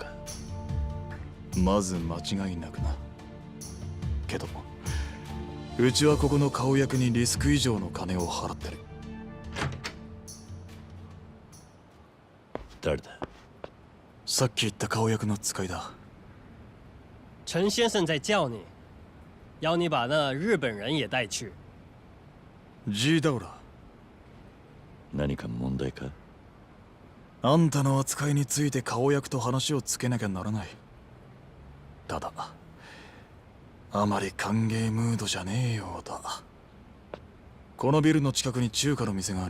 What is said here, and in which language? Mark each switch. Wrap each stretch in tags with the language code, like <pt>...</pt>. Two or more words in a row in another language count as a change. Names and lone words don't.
<ja>まず間違いなくな。けどうちはここの顔役にリスク以上の金を払ってる。誰だ？さっき言った顔役の使いだ。</ja> <zh>陈先生在叫你，要你把那日本人也带去。</zh> <ja>ジーダウラ、何か問題か？あんたの扱いについて顔役と話をつけなきゃならない。ただあまり歓迎ムードじゃねえようだ。このビルの近くに中華の店がある。</ja>